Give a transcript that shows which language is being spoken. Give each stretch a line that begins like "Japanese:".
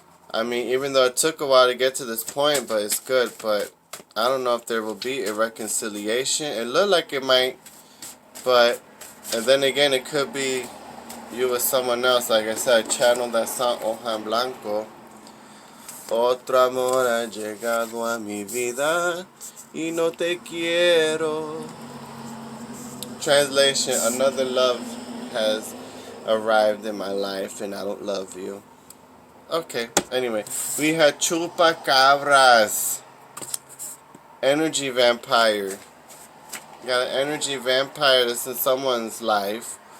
English: I mean, even though it took a while to get to this point, but it's good. But I don't know if there will be a reconciliation. It looked like it might, but, and then again, it could be you with someone else. Like I said, I channeled that song, Hoja Blanco.
Spanish: Otro amor ha llegado a mi vida y no te quiero.
English: Translation, another love has arrived in my life and I don't love you. Okay, anyway, we had chupacabras. Energy vampire. You got an energy vampire that's in someone's life.